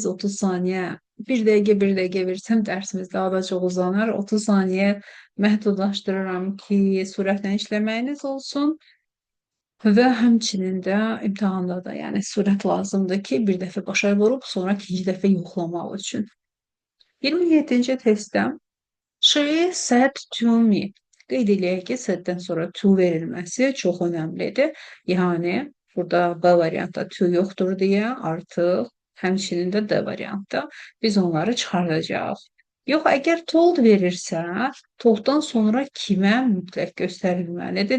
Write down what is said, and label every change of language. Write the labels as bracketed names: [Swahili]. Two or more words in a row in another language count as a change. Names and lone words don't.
[Azerbaijani] 30 saniyə, 1 dəqiqə versəm dərsimiz daha da çox uzanır. 30 saniyə məhdudlaşdırıram ki, sürətlə işləməyiniz olsun. Və həmçinin də imtahanda da, yəni sürət lazımdır ki, bir dəfə başa vurub, sonra ikinci dəfə yoxlamaq üçün. 27-ci testdə [English] She said to me. [Azerbaijani] Qeyd eləyək ki, said-dən sonra to verilməsi çox önəmlidir. Yəni, burada B variantda to yoxdur deyə artıq həmçinin də D variantda biz onları çıxardacağıq. Yox, əgər told verirsə, tolddan sonra kimə mütləq göstərilməlidir?